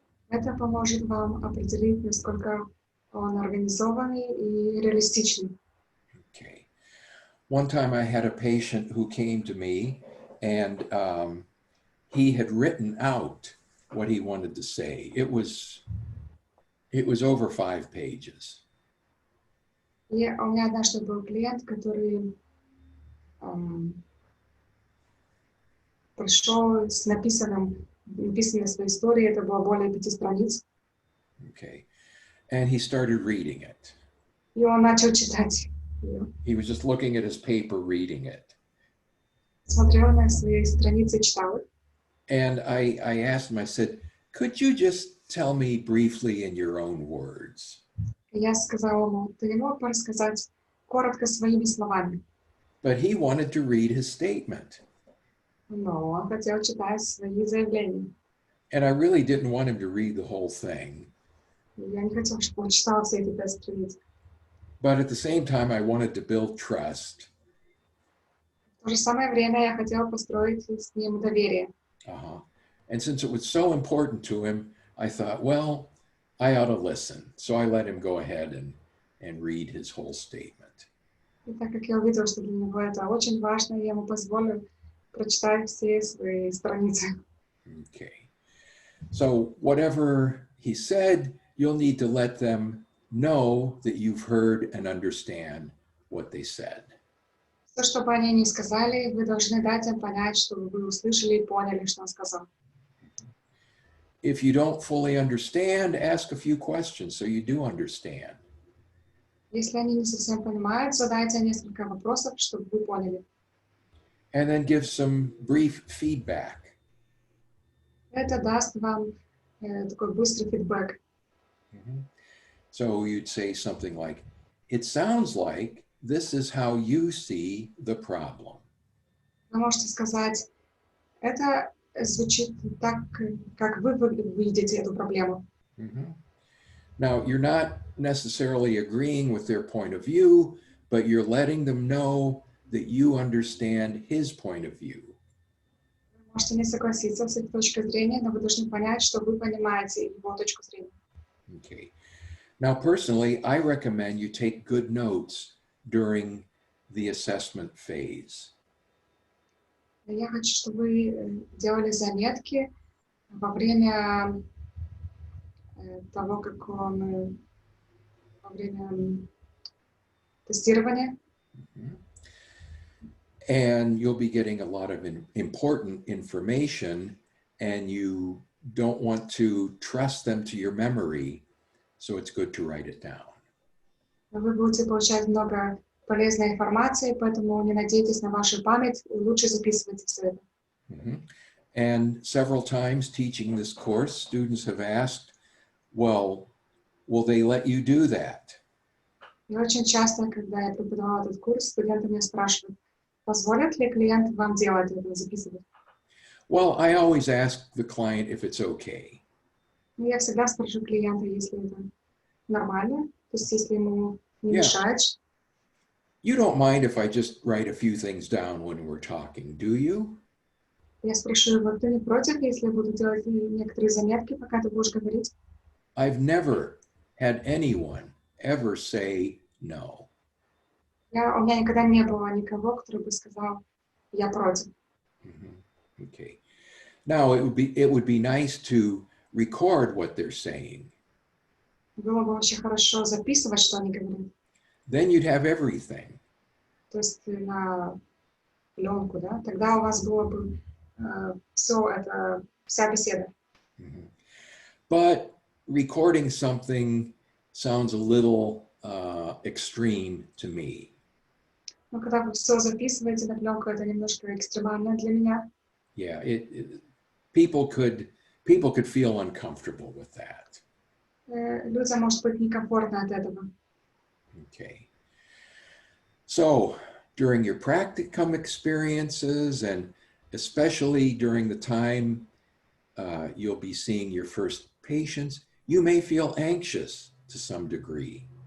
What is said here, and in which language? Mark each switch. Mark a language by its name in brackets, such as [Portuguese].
[Russian] Это поможет вам определить, насколько он организованный и реалистичный. [English] Okay. One time I had a patient who came to me and he had written out what he wanted to say. It was over 5 pages. [Russian] И у меня однажды был клиент, который пришел с написанной своей историей, это было более 5 страниц. [English] Okay. And he started reading it. [Russian] И он начал читать ее. [English] He was just looking at his paper, reading it. [Russian] Смотрел на свои страницы, читал. [English] And I asked him, I said, could you just tell me briefly in your own words? [Russian] Я сказала ему, ты не мог бы рассказать коротко своими словами. [English] But he wanted to read his statement. [Russian] Но он хотел читать свои заявления. [English] And I really didn't want him to read the whole thing. [Russian] Я не хотела, чтобы он читал все эти 5 страниц. [English] But at the same time, I wanted to build trust. [Russian] В то же самое время я хотела построить с ним доверие. [English] And since it was so important to him, I thought, well, I ought to listen. So I let him go ahead and read his whole statement. [Russian] И так как я увидела, что для него это очень важно, я ему позволю прочитать все свои страницы. [English] Okay. So whatever he said, you'll need to let them know that you've heard and understand what they said. [Russian] Все, что бы они ни сказали, вы должны дать им понять, что вы услышали и поняли, что он сказал. [English] If you don't fully understand, ask a few questions so you do understand. [Russian] Если они не совсем понимают, задайте несколько вопросов, чтобы вы поняли. [English] And then give some brief feedback. [Russian] Это даст вам такой быстрый фидбэк. Mhm. [English] So you'd say something like, it sounds like this is how you see the problem. [Russian] Вы можете сказать, это звучит так, как вы видите эту проблему. Mhm. [English] Now, you're not necessarily agreeing with their point of view, but you're letting them know that you understand his point of view. [Russian] Вы можете не согласиться с их точкой зрения, но вы должны понять, что вы понимаете его точку зрения. [English] Okay. Now, personally, I recommend you take good notes during the assessment phase. [Russian] Я хочу, чтобы вы делали заметки во время того, как он, во время тестирования. Mhm. [English] And you'll be getting a lot of important information, and you don't want to trust them to your memory, so it's good to write it down. [Russian] Вы будете получать много полезной информации, поэтому не надейтесь на вашу память, лучше записывайте все это. Mhm. [English] And several times teaching this course, students have asked, well, will they let you do that? [Russian] И очень часто, когда я преподавала этот курс, студенты меня спрашивают, позволят ли клиент вам делать это, записывать? [English] Well, I always ask the client if it's okay. [Russian] Ну, я всегда спрошу клиента, если это нормально, то есть если ему не [English] Yeah. [Russian] мешает. [English] You don't mind if I just write a few things down when we're talking, do you? [Russian] Я спрошу его, ты не против, если я буду делать некоторые заметки, пока ты будешь говорить? [English] I've never had anyone ever say no. [Russian] У меня никогда не было никого, который бы сказал, я против. [English] Mhm. Okay. Now it would be nice to record what they're saying. [Russian] Было бы очень хорошо записывать, что они говорят. [English] Then you'd have everything. [Russian] То есть на пленку, да? Тогда у вас было бы все это, вся беседа. Mhm. [English] But recording something sounds a little extreme to me. [Russian] Но когда вы все записываете на пленку, это немножко экстремально для меня. [English] Yeah, people could feel uncomfortable with that. [Russian] Людям может быть некомфортно от этого. [English] Okay. So during your practicum experiences, and especially during the time you'll be seeing your first patients, you may feel anxious to some degree.